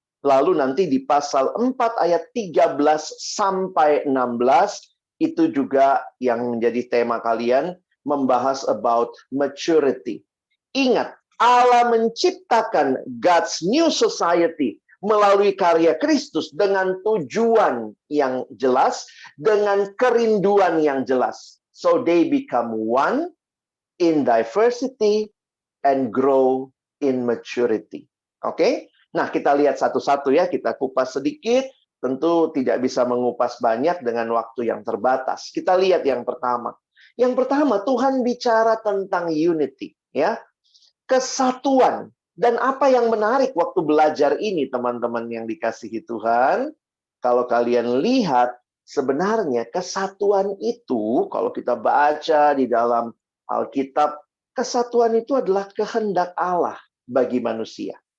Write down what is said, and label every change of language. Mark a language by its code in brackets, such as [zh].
[id] Lalu nanti di pasal 4 ayat 13 sampai 16 itu juga yang menjadi tema kalian, membahas [en] about maturity. [id] Ingat, Allah menciptakan [en] God's new society [id] melalui karya Kristus dengan tujuan yang jelas, dengan kerinduan yang jelas. [en] So they become one in diversity and grow in maturity. [id] Oke? Nah, kita lihat satu-satu ya, kita kupas sedikit. Tentu tidak bisa mengupas banyak dengan waktu yang terbatas. Kita lihat yang pertama. Yang pertama, Tuhan bicara tentang unity, ya. Kesatuan. Dan apa yang menarik waktu belajar ini, teman-teman yang dikasihi Tuhan, kalau kalian lihat, sebenarnya kesatuan itu, kalau kita baca di dalam Alkitab, kesatuan itu adalah kehendak Allah bagi manusia.